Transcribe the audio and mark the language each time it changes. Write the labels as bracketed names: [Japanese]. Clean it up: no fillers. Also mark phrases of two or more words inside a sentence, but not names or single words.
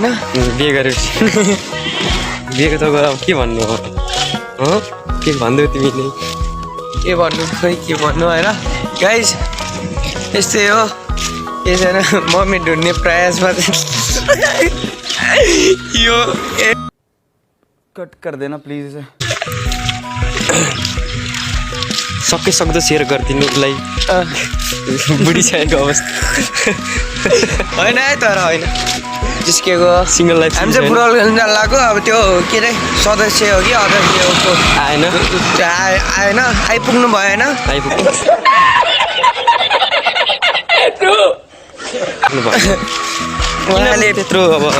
[Nepali] बिहे गरेपछि बिहेको त गर के भन्नु हो के भन्दै तिमीले के भन्नु खोइ के भन्नु होइन गाइस यस्तै हो के छैन मम्मी ढुँड्ने प्रयासमा यो [Hindi] कट कर देना प्लीज इसे [Nepali] सके सक्दो सेयर गरिदिनु उसलाई बुढिसकेको अवस्था होइन है तर होइन जिस्केको [English] single life [Nepali] हामी चाहिँ फुटबल खेल्न जान लाग्यो अब त्यो के अरे सदस्य हो कि अध्यक्षको आएन आएन आइपुग्नु भएन आइपुग्नु उहाँले त्यत्रो अब